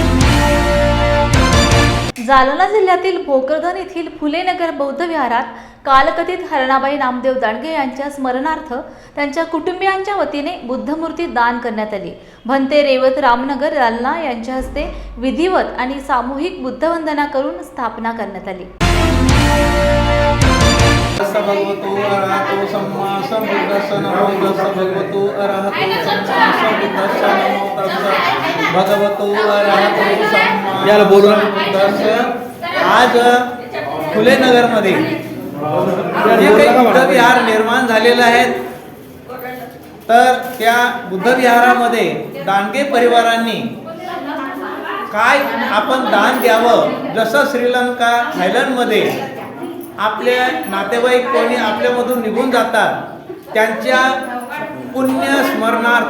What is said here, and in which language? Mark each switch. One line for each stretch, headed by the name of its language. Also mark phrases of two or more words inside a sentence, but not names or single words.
Marathi: जालना जिल्ह्यातील भोकरदन येथील फुले नगर बौद्ध विहारात कालकथित हरणाबाई नामदेव दांडगे यांच्या स्मरणार्थ त्यांच्या कुटुंबियांच्या वतीने बुद्धमूर्ती दान करण्यात आली. भंते रेवत रामनगर जालना यांच्या हस्ते विधिवत आणि सामूहिक बुद्धवंदना करून स्थापना करण्यात आली.
Pali: भगवतो अरहतो सम्मा संबुद्धस्स नमो तस्स भगवतो अरहतो सम्मा संबुद्धस्स नमो तस्स भगवतो अरहतो सम्मा संबुद्धस्स.
Marathi: आज फुले नगरमध्ये जे काही बुद्धविहार निर्माण झालेलं आहे तर त्या बुद्धविहारामध्ये दांडगे परिवारांनी काय आपण दान द्यावं. जसं श्रीलंका थायलंडमध्ये आपले नातेवाईक कोणी आपल्यामधून निघून जातात त्यांच्या पुण्य स्मरणार्थ